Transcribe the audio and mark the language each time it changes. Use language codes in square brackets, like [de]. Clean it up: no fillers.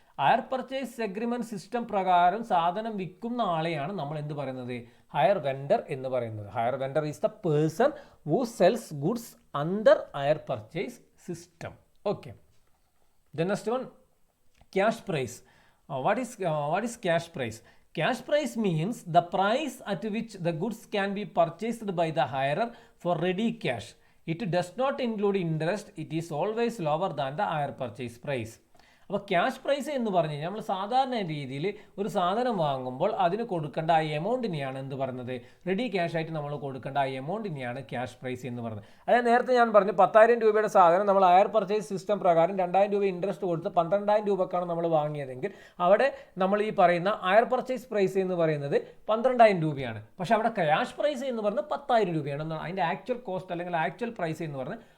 [ml] Higher purchase agreement system പ്രകാരം സാധനം വിൽക്കുന്ന ആളെയാണ് നമ്മൾ എന്ത് പറയുന്നത്? [en] hire vendor [ml] എന്ന് പറയുന്നത്. [en] Hire vendor is the person who sells goods under hire purchase system. Okay. The next one, cash price. What is cash price? Cash price means the price at which the goods can be purchased by the hirer for ready cash. It does not include interest. It is always lower than the hire purchase price. [ml] അപ്പോൾ cash prize എന്ന് പറഞ്ഞു കഴിഞ്ഞാൽ നമ്മൾ സാധാരണ രീതിയിൽ ഒരു സാധനം വാങ്ങുമ്പോൾ അതിന് കൊടുക്കേണ്ട ആ എമൗണ്ടിനെയാണ് എന്ത് പറയുന്നത്? റെഡി ക്യാഷ് ആയിട്ട് നമ്മൾ കൊടുക്കേണ്ട ആ എമൗണ്ടിനെയാണ് ക്യാഷ് പ്രൈസ് എന്ന് പറയുന്നത്. അതായത് നേരത്തെ ഞാൻ പറഞ്ഞു 10,000 രൂപയുടെ സാധനം നമ്മൾ ഹയർ പർച്ചേസ് സിസ്റ്റം പ്രകാരം 2,000 രൂപ ഇൻട്രസ്റ്റ് കൊടുത്ത് 12,000 രൂപക്കാണ് നമ്മൾ വാങ്ങിയതെങ്കിൽ അവിടെ നമ്മൾ ഈ പറയുന്ന ഹയർ പർച്ചേസ് പ്രൈസ് എന്ന് പറയുന്നത് 12,000 രൂപയാണ്. പക്ഷേ അവിടെ ക്യാഷ് പ്രൈസ് എന്ന് പറയുന്നത് 10,000 രൂപയാണ്. അതിൻ്റെ ആക്ച്വൽ കോസ്റ്റ് അല്ലെങ്കിൽ ആക്ച്വൽ പ്രൈസ് എന്ന് പറഞ്ഞാൽ